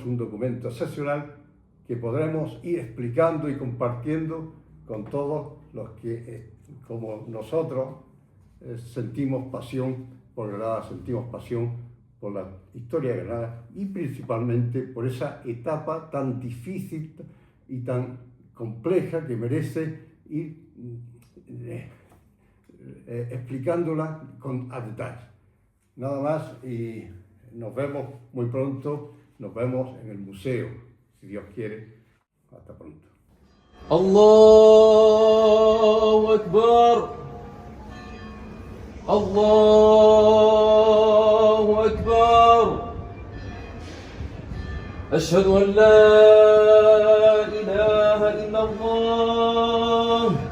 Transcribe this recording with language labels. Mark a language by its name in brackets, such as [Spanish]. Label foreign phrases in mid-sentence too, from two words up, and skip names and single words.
[Spanish] un documento excepcional que podremos ir explicando y compartiendo con todos los que, como nosotros, sentimos pasión por Granada, sentimos pasión por la historia de Granada y principalmente por esa etapa tan difícil y tan compleja que merece ir explicándola a detalle. Nada más y nos vemos muy pronto, nos vemos en el museo, si Dios quiere. Hasta pronto. [Arabic] الله أكبر. الله أكبر. أشهد أن لا إله إلا الله.